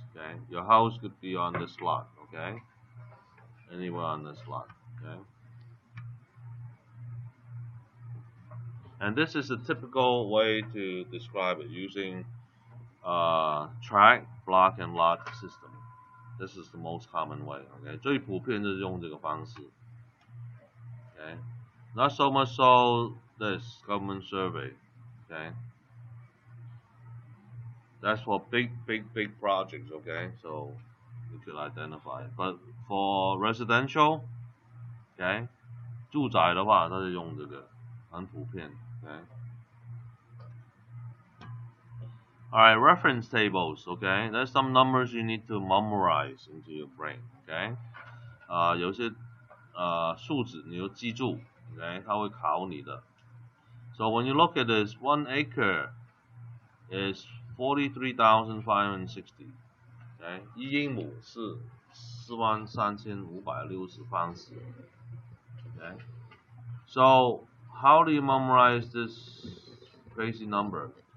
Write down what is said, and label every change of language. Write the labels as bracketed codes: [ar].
[en] Okay, your house could be on this lot. Okay, anywhere on this lot. Okay. And this is a typical way to describe it using tract, block, and lot system. This is the most common way. [zh] Okay, 最普遍就是用这个方式。 [en] Okay, not so much so this government survey. Okay, that's for big projects. Okay, so you could identify it. But for residential, [zh] okay, 住宅的话，它是用这个，很普遍。 [en] Okay. Alright, reference tables, okay? There's some numbers you need to memorize into your brain, okay? [zh] 有些数字你要记住 ，okay? 它会考你的。 [en] So when you look at this, 1 acre is 43,560, okay? [zh] 1英亩是43560方尺 ，okay? [en] So how do you memorize this crazy number?